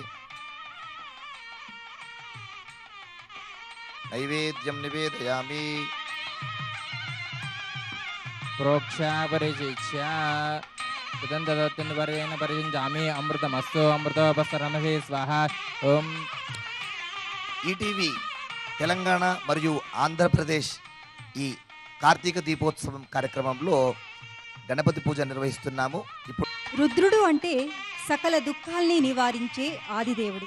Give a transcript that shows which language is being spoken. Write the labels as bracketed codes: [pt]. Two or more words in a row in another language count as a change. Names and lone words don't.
[sa] नैवेद्यं निवेदयामि। प्रोक्षापरिशिक्ष्य सुगन्धदत्तवर्येण परिषिञ्चामि। अमृतमस्तु अमृतोपस्तरमसि स्वाहा। ఓం [te] ఈటీవీ తెలంగాణ మరియు ఆంధ్రప్రదేశ్ ఈ కార్తీక దీపోత్సవం కార్యక్రమంలో గణపతి పూజ నిర్వహిస్తున్నాము. ఇప్పుడు రుద్రుడు అంటే సకల దుఃఖాల్ని నివారించే ఆదిదేవుడు.